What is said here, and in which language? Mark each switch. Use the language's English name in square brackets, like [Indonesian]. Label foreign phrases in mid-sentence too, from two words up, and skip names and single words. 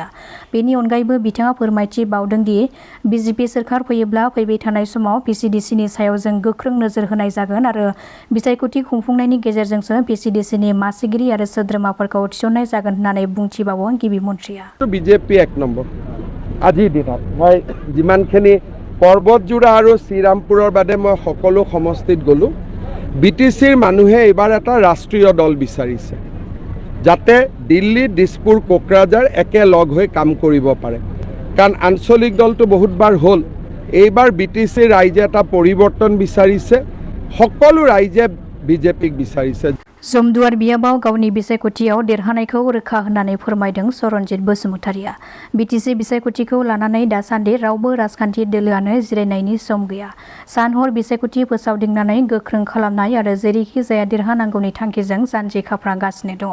[Bodo] बेनि अनगायैबो बिथाङा फोरमायथि बावदों दि BJP सोरखार फैयोब्ला फैबाय थानाय समाव PCDCनि सायाव जों गोख्रों नोजोर होनाय जागोन आरो बिसायख'थि खुंफुंनायनि गेजेरजोंसो PCDCनि मासिगिरि आरो सोद्रोमाफोरखौ थिसननाय जागोन होननानै बुंथिबावो गिबि मन्थ्रिया। [Assamese] BJP 1 নম্বৰ আজিৰ দিনত মই যিমানখিনি পৰ্বতজোৰা আৰু শ্ৰীৰামপুৰৰ বাদে মই সকলো সমষ্টিত গ'লোঁ। BTCৰ মানুহে এইবাৰ এটা ৰাষ্ট্ৰীয় দল বিচাৰিছে যাতে দিল্লী, দিছপুৰ, কোকৰাঝাৰ একেলগ হৈ কাম কৰিব পাৰে। কাৰণ আঞ্চলিক দলটো বহুতবাৰ হ'ল। এইবাৰ BTCৰ ৰাইজে এটা পৰিৱৰ্তন বিচাৰিছে। সকলো ৰাইজে BJPক বিচাৰিছে। [Bodo] जमदुवार बियाबाव गावनि बिसायख'थियाव देरहानायखौ रोखा होननानै फोरमायदों सरनजित बसुमतारिया। BTC बिसायख'थिखौ लानानै दासान्दि रावबो राजखान्थि दोलोआनो जिरायनायनि सम गैया। सान-हर बिसायख'थि फोसावदिंनानै गोख्रों खालामनाय आरो जेरैखि जाया देरहानांगौनि थांखिजों जानजि खाफ्रागासिनो दङ।